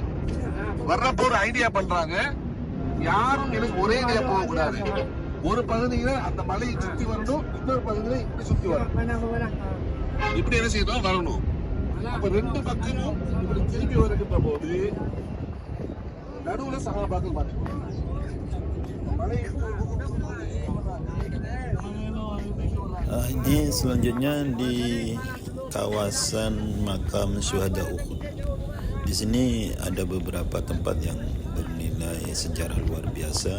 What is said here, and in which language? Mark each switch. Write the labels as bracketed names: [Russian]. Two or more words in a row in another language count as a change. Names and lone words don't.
[Tamil] வர்றப்போ ஒரு ஐடியா பண்றாங்க, யாரும் எனக்கு ஒரே ஐடியா போக கூடாது, ஒரு பகுதியில அந்த மலையை சுத்தி வரணும், இன்னொரு பகுதியில இப்படி சுத்தி வரணும், இப்படி என்ன செய்யணும் வரணும். அப்ப 2 பக்கமும் இப்படி திருப்பி வருகின்ற போது நடுவுல சகாபாக்கள் மாட்டிக்குவாங்க. [Indonesian] Ini selanjutnya di kawasan makam syuhada Uhud. Di sini ada beberapa tempat yang bernilai sejarah luar biasa.